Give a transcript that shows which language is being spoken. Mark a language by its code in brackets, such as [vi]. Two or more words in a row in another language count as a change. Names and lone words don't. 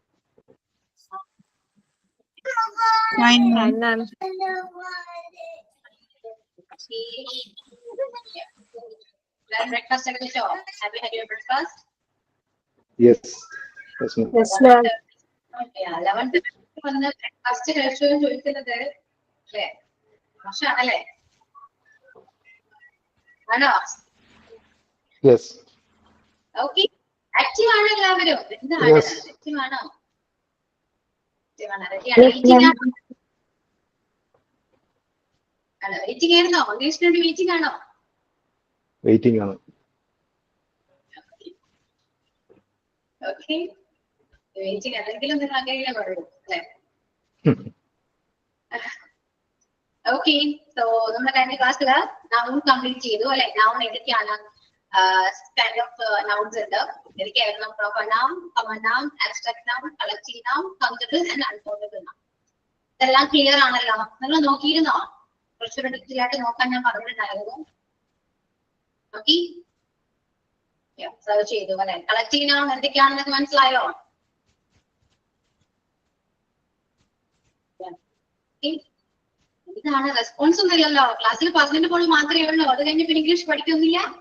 [en] Fine, ma'am. Breakfast have you had your breakfast? Yes. Yes, ma'am. Yes, ma'am. [ml] Yeah, 11th വന്ന് ബ്രേക്ക്ഫാസ്റ്റ് കഴിച്ചു എന്ന് ചോദിക്കുന്നത് അല്ലേ മോശമാണല്ലേ ആണോ [en] Yes. okay active [ml] ആണോ എല്ലാവരും എന്താണ് [en] Yes. [ml] ആക്റ്റീവ് ആണോ വെയിറ്റിംഗ് ആയിരുന്നോ ഇംഗ്ലീഷിന് വേണ്ടി വെയിറ്റിംഗ് ആണോ Waiting ആണ്. [en] okay waiting [ml] അല്ലെങ്കിലും നിങ്ങൾ അങ്ങനെ പറയുള്ളൂ അല്ലേ [en] okay so [ml] നമ്മുടെ കഴിഞ്ഞ ക്ലാസ്സില് [en] noun complete [ml] ചെയ്തു അല്ലെ നൗൺ ഏതൊക്കെയാണ് [en] kind of nouns [ml] ഉണ്ട് ഏതൊക്കെയായിരുന്നു [en] proper noun, common noun, abstract noun, collective noun, countable and uncountable noun. [ml] ഇതെല്ലാം ക്ലിയർ ആണല്ലോ നിങ്ങൾ നോക്കിയിരുന്നോ കുറച്ചുകൂടെ ഡീറ്റെയിൽ ആയിട്ട് നോക്കാൻ ഞാൻ പറഞ്ഞിട്ടുണ്ടായിരുന്നു [en] okay search [ml] ചെയ്തു അല്ലെ [en] collective noun [ml] എന്തൊക്കെയാണെന്ന് മനസ്സിലായോ ഇതാണ് റെസ്പോൺസ് ഒന്നും ഇല്ലല്ലോ ക്ലാസ്സിൽ പറഞ്ഞിട്ട് പോലും മാത്രമേ ഉള്ളൂ അത് കഴിഞ്ഞ് പിന്നെ ഇംഗ്ലീഷ് പഠിക്കൊന്നുമില്ല